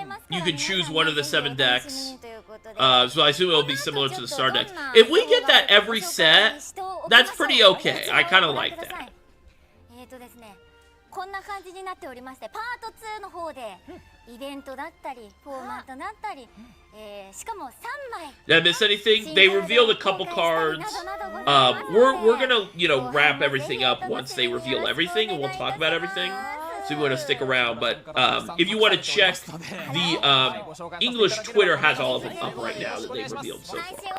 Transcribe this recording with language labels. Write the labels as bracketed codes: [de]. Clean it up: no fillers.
[en] You can choose one of the 7 decks. So I assume it'll be similar to the star decks. If we get that every set, that's pretty okay. I kind of like that. [ja] ですね、こんな感じになっておりまして、パート2の方でイベントだったりフォーマットだったり、しかも3枚。 [en] Did I miss anything? They revealed a couple cards. We're gonna wrap everything up once they reveal everything, and we'll talk about everything. So you want to stick around, but if you want to check, the English Twitter has all of them up right now that they've revealed so far.